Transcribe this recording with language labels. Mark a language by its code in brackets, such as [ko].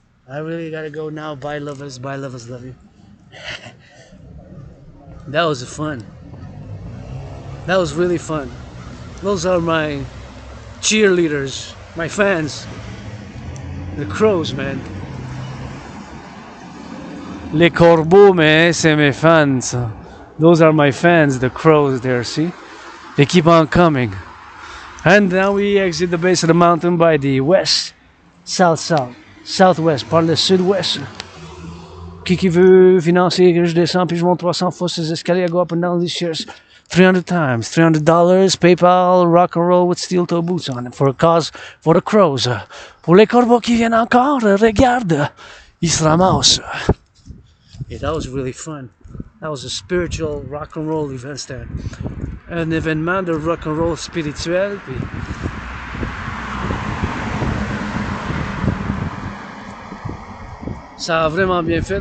[en] I really gotta go now. Bye lovers, love you. That was fun. That was really fun. Those are my cheerleaders, my fans. The crows, man. [fr] Les corbeaux, mais c'est mes fans. [en] Those are my fans, the crows there, see? They keep on coming. And now we exit the base of the mountain by the west, southwest, [fr] par le sud-ouest. Qui veut financer que je descends puis je monte 300 fois ces escaliers, [en] I go up and down these stairs 300 times, $300, PayPal, rock and roll with steel toe boots on it, for a cause, for the crows. [fr] Pour les corbeaux qui viennent encore, regarde, ils se ramassent. [en] Yeah, that was really fun. That was a spiritual rock and roll event there. [fr] Un événement de rock and roll spirituel. Puis ça a vraiment bien fait.